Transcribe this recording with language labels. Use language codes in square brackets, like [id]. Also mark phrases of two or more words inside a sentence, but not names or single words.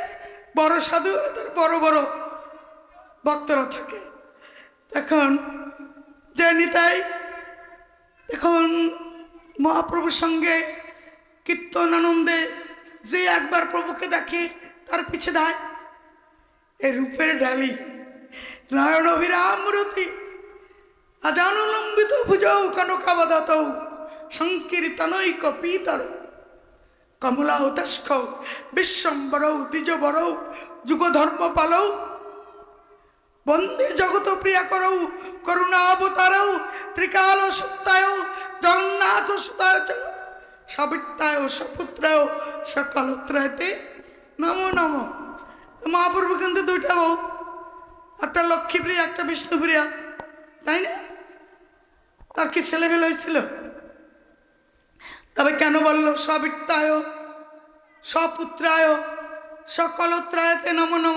[bn] বড় সাধু হলে তার বড় বড় ভক্তরা থাকে। তখন জানি তাই এখন মহাপ্রভুর সঙ্গে কীর্তন আনন্দে যে একবার প্রভুকে দেখে তার পিছে দেয় এই রূপের ডালি নয়ন অভিরাম মূরতি। [sa] আজানুলম্বিত ভুজৌ কনকাবদাত সংকীর্তনৈক পীতর কমলাও তস্ক বিশ্বম্বরৌ দ্বিজবরৌ যুগধর্মপালৌ বন্দে জগত প্রিয়া করৌ করুণাবতারৌ ত্রিকাল সত্যায় জগন্নাথ সুতায় সবিত্তায় সপুত্রায় সকলত্রায়তে নমো নমো। [bn] মহাপ্রভু কিন্তু দুইটা বউ, একটা লক্ষ্মীপ্রিয়া একটা বিষ্ণুপ্রিয়া, তাই না? তার কি ছেলেমেলে হয়েছিল? তবে কেন বললো [sa] সবিত্তায় সপুত্রায় সকলত্রায়তে নমো নমো?